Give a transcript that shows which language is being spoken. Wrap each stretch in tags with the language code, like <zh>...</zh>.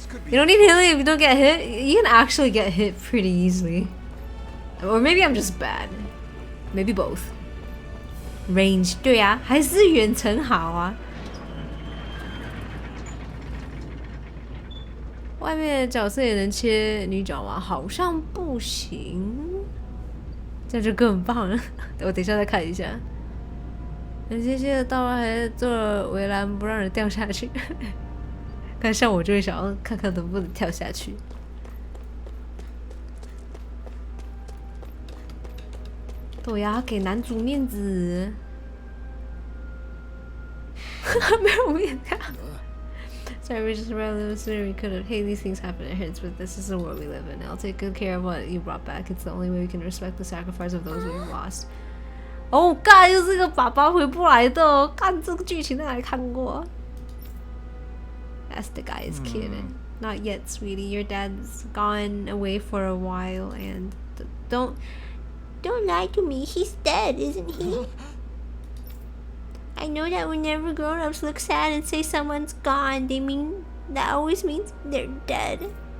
<en>You don't need healing if you don't get hit. You can actually get hit pretty easily. Or maybe I'm just bad. Maybe both.</en> <zh>Range, 对啊，还是远程好啊。外面的角色也能切女角吗？好像不行。这样就更棒了。我等一下再看一下。很谢谢到了，还做了围栏不让人掉下去。看像我就会想要看看能不能跳下去。对呀，给男主面子。没有面子。</zh> <en>Sorry, we're just around the sooner we could have. Hey, these things happen, it hurts, but this is the world we live in. I'll take good care of what you brought back. It's the only way we can respect the sacrifice of those we've lost.</en> <zh>哦，干，又是个爸爸回不来的。干，这个剧情在哪里看过 ？</zh> <en>That's the guy's kid. Not yet, sweetie. Your dad's gone away for a while, and don't lie to me. He's dead, isn't he? I know that whenever grown-ups look sad and say someone's gone, that always means they're dead.</en>